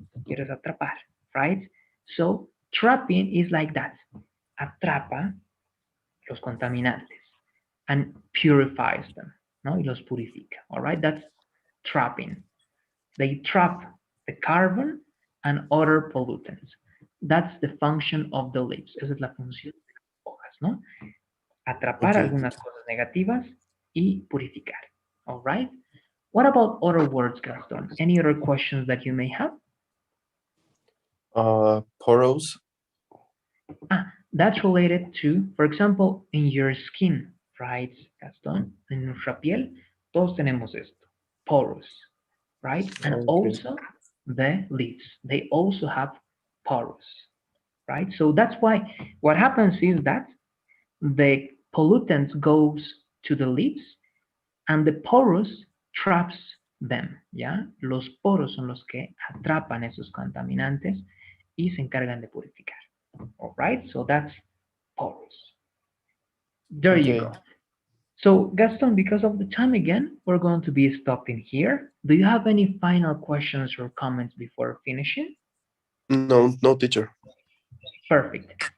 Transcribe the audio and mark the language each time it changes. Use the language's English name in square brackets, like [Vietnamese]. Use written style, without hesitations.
[Spanish] Quieres atrapar, [English] right? So trapping is like that. [Spanish] Atrapa los contaminantes [English] and purifies them. [Spanish] No, y los purifica. [English] All right. That's trapping. They trap the carbon and other pollutants. That's the function of the leaves. [Spanish] Esa es la función de las hojas, ¿no? Atrapar [English] Okay. [Spanish] algunas cosas negativas y purificar. [English] All right? What about other words, Gaston? Any other questions that you may have? [Spanish] Poros. [English] That's related to, for example, in your skin, right, Gaston? [Spanish] En nuestra piel, todos tenemos esto, porous, right? [English] And Okay. also the leaves, they also have porous, right? So that's why what happens is that the pollutant goes to the leaves and the porous traps them, ¿ya? [Spanish] Los poros son los que atrapan esos contaminantes y se encargan de purificar. [English] All right, so that's porous. There you Okay. go. So, Gaston, because of the time again, we're going to be stopping here. Do you have any final questions or comments before finishing? No, no, teacher. Perfect.